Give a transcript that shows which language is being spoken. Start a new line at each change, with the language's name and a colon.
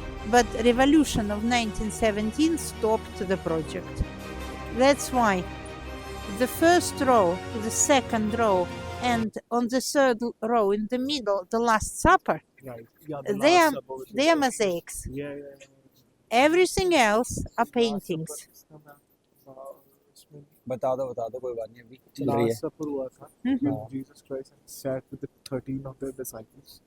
English: But revolution of 1917 stopped the project. That's why the first row, the second row, and on the third row in the middle, the Last Supper, Right. they are mosaics. Yeah. Everything else are paintings.
Hindi: बता दो कोई बात नहीं अभी चल रही है.
English: Last Supper
Hindi: हुआ था
English: when Jesus Christ sat with the 13 of their disciples.